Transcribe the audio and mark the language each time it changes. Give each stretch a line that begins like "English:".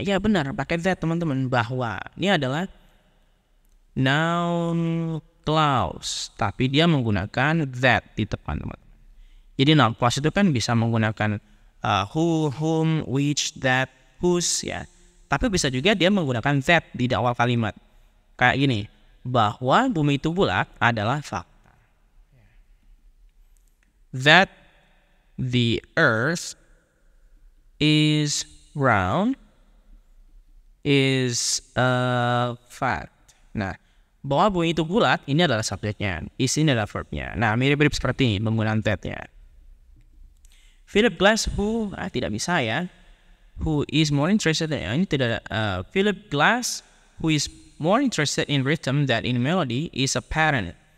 Indonesian: Ya benar, pakai that teman-teman, bahwa ini adalah noun clause, tapi dia menggunakan that di depan teman-teman. Jadi noun clause itu kan bisa menggunakan who, whom, which, that, whose ya. Tapi bisa juga dia menggunakan that di awal kalimat. Kayak gini, bahwa bumi itu bulat adalah fakta.
English: That the earth is round is a fact.
Indonesian: Nah, bahwa bumi itu bulat, ini adalah subjeknya. Is ini adalah verbnya. Nah, mirip-mirip seperti ini, menggunakan that-nya. Philip Glass who, tidak bisa ya.
English: Who is more interested in,
Indonesian: ini tidak
English: Philip Glass who is more interested in rhythm than in melody is apparent.